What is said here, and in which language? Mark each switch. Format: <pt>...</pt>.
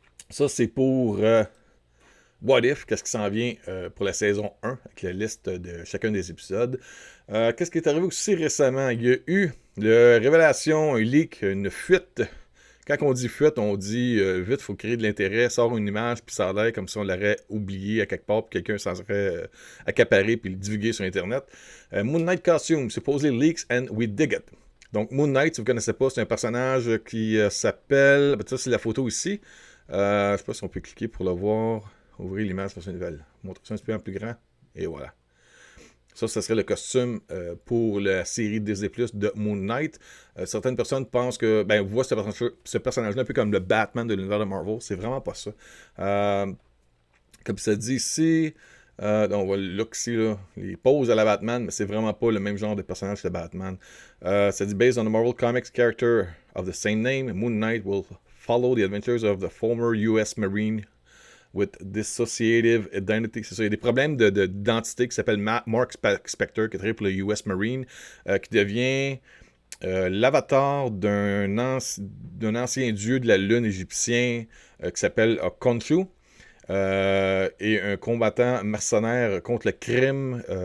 <fr>Ça, c'est pour What If, qu'est-ce qui s'en vient pour la saison 1, avec la liste de chacun des épisodes. Qu'est-ce qui est arrivé aussi récemment? Il y a eu la révélation, un leak, une fuite. Quand on dit fuite, on dit vite, il faut créer de l'intérêt, sort une image, puis ça a l'air comme si on l'aurait oublié à quelque part, puis quelqu'un s'en serait accaparé, puis le divulgué sur Internet.</fr> <en>Moon Knight Costume, supposedly leaks and we dig it.</en> <fr>Donc, Moon Knight, si vous ne connaissez pas, c'est un personnage qui s'appelle... Ça, c'est la photo ici. Je ne sais pas si on peut cliquer pour le voir. Ouvrir l'image sur une nouvelle. Montrer ça un petit peu en plus grand. Et voilà. Ça serait le costume pour la série Disney Plus de Moon Knight. Certaines personnes pensent que... voient ce personnage-là un peu comme le Batman de l'univers de Marvel. C'est vraiment pas ça. Comme ça dit ici... donc on voit le look ici, là, les poses à la Batman, mais c'est vraiment pas le même genre de personnage que Batman. Ça dit,</fr> <en>based on the Marvel Comics character of the same name, Moon Knight will follow the adventures of the former US Marine with dissociative identity.</en> <fr>C'est ça, il y a des problèmes d'identité qui s'appelle Mark Spector, qui travaille pour le US Marine, qui devient l'avatar d'un ancien dieu de la lune égyptien qui s'appelle Khonshu. Et un combattant mercenaire contre le crime.</fr>